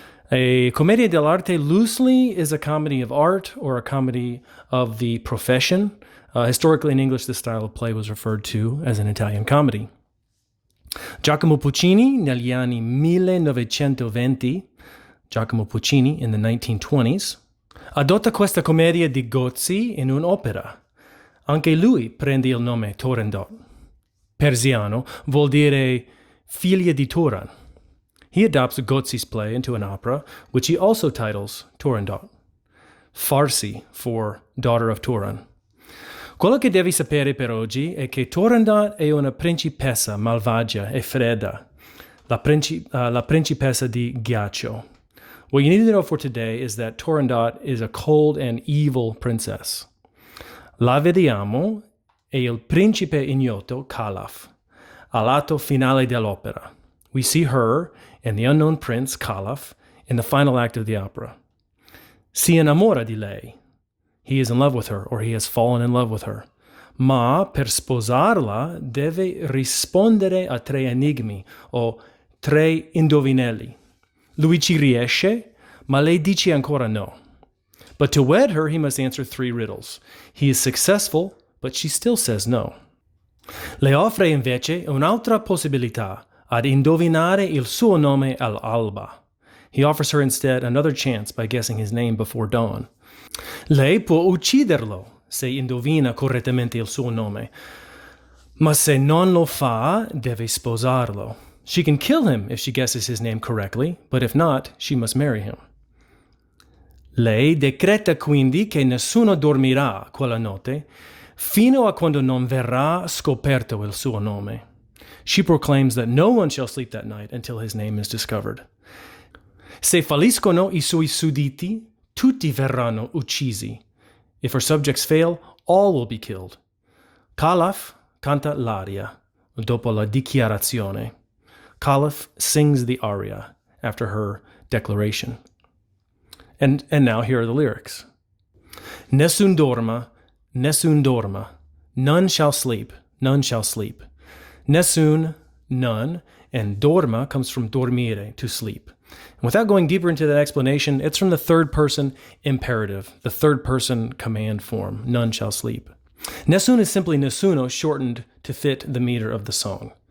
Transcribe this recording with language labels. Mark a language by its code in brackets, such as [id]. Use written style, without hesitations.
[en] A commedia dell'arte loosely is a comedy of art or a comedy of the profession. Historically in English, this style of play was referred to as an Italian comedy. [it] Giacomo Puccini, negli anni 1920, [en] Giacomo Puccini in the 1920s, [it] adotta questa commedia di Gozzi in un'opera. Anche lui prende il nome Turandot. Persiano vuol dire figlia di Turan. [en] He adopts Gozzi's play into an opera, which he also titles Turandot. Farsi for daughter of Turan. [it] Quello che devi sapere per oggi è che Turandot è una principessa malvagia e fredda, la principessa di ghiaccio. [en] What you need to know for today is that Turandot is a cold and evil princess. [it] La vediamo è il principe ignoto, Calaf, all'atto finale dell'opera. [en] We see her and the unknown prince, Calaf, in the final act of the opera. [it] Si innamora di lei. [en] He is in love with her, or he has fallen in love with her. [it] Ma per sposarla deve rispondere a tre enigmi, o tre indovinelli. Lui ci riesce, ma lei dice ancora no. [en] But to wed her, he must answer three riddles. He is successful, but she still says no. [it] Le offre invece un'altra possibilità, ad indovinare il suo nome all'alba. [en] He offers her instead another chance by guessing his name before dawn. [it] Lei può ucciderlo se indovina correttamente il suo nome, ma se non lo fa, deve sposarlo. [en] She can kill him if she guesses his name correctly, but if not, she must marry him. [it] Lei decreta quindi che nessuno dormirà quella notte fino a quando non verrà scoperto il suo nome. [en] She proclaims that no one shall sleep that night until his name is discovered. [it] Se falliscono I suoi sudditi, tutti verranno uccisi. [en] If her subjects fail, all will be killed. [it] Calaf canta l'aria dopo la dichiarazione. [en] Caliph sings the aria after her declaration. And now here are the lyrics. [it] Nessun dorma, nessun dorma. [en] None shall sleep, none shall sleep. Nessun, none, and dorma comes from dormire, to sleep. And without going deeper into that explanation, it's from the third person imperative, the third person command form, none shall sleep. Nessun is simply nessuno shortened to fit the meter of the song.